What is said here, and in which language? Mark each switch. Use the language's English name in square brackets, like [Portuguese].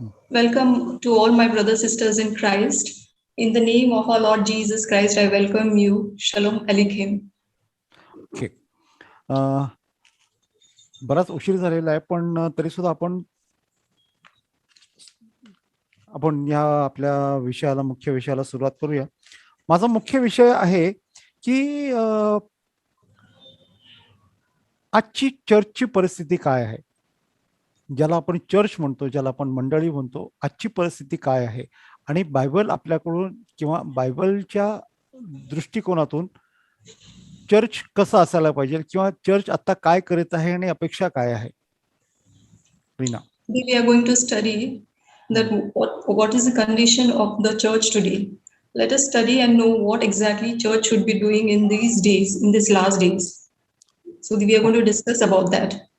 [English] Welcome to all my brothers sisters in Christ. In the name of our Lord Jesus Christ, I welcome you. [Hebrew] Shalom Aleichem. [English] Okay. [Marathi] बराच उशीर झालेला आहे, पण तरी सुद्धा आपण या आपल्या विषयाला, मुख्य विषयाला सुरुवात करूया. माझा मुख्य विषय आहे की आजची चर्चची परिस्थिती काय आहे, ज्याला आपण चर्च म्हणतो, ज्याला आपण मंडळी म्हणतो. आजची परिस्थिती काय आहे आणि बायबल आपल्याकडून किंवा बायबलच्या दृष्टिकोनातून चर्च कसं असायला पाहिजे किंवा चर्च आता काय करीत आहे आणि अपेक्षा काय आहे. Reena. [English] We are going to study that what is the condition of the church today. Let us study and know what exactly church should be doing in these days, in these last days. So we are going to discuss about that.